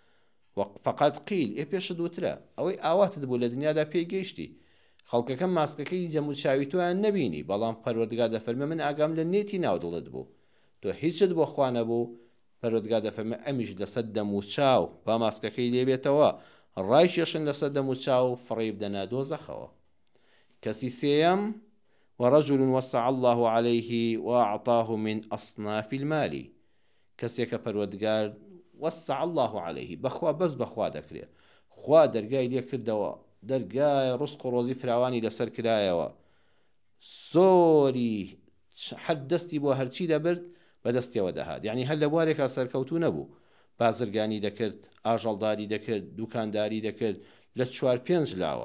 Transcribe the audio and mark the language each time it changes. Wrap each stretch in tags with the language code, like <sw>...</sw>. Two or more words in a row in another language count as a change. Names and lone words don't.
<ckb>فقط قیل ئێ پێشت وترە ئەوەی ئاواتت بوو لە دنیادا پێگەیشتی، خەڵکەکەم ماسکەکەی جەمو چاوی تۆیان نەبینی، بەڵام پەروەردگار دەفەرمێ من ئاگام لە نێتی ناودڵت بوو، تۆ هیچت بۆ خوا نەبوو. پەروەردگار دەفەرمێ ئەمیش لەسەر دەم و چاو با ماسکەکەی لێبێتەوە، ڕایکێشن لەسەر دەم و چاو فڕێ بدەنە دۆزەخەوە. کەسی سێیەم</ckb> <ar>ورجل وسع الله عليه وأعطاه من أصناف المال،</ar> <ckb>کەسێکە پەروەردگار</ckb> <ar>وسع الله عليه</ar> <ckb>بەخوا بەس بەخوا دەکرێت، خوا دەرگای لێ کردەوە، دەرگای ڕزق و ڕۆزی فراوانی لەسەر کرایەوە، زۆری هەر دەستی بۆ هەرچی دەبرد بەدەستیەوە دەهات، یعنی هەر لە بوارێکا سەرکەوتوو نەبوو، بازرگانی دەکرد، ئاژەڵداری دەکرد، دوکانداری دەکرد لە 4-5 لاوە.</ckb>